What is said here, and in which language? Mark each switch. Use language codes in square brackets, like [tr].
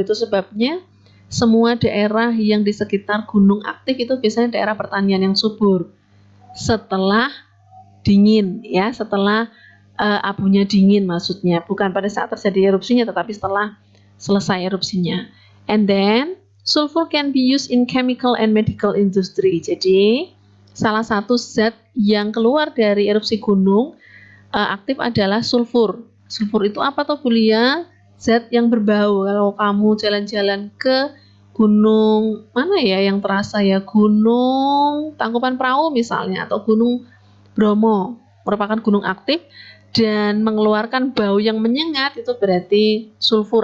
[id] Itu sebabnya semua daerah yang di sekitar gunung aktif itu biasanya daerah pertanian yang subur. Setelah dingin, ya, setelah abunya dingin maksudnya, bukan pada saat terjadi erupsinya, tetapi setelah selesai erupsinya. [en] And then sulfur can be used in chemical and medical industry. [id] Jadi salah satu zat yang keluar dari erupsi gunung aktif adalah sulfur. Sulfur itu apa toh Bulia? Zat yang berbau. Kalau kamu jalan-jalan ke gunung mana ya yang terasa, ya, Gunung Tangkuban Perahu misalnya, atau Gunung Bromo, merupakan gunung aktif dan mengeluarkan bau yang menyengat, itu berarti sulfur.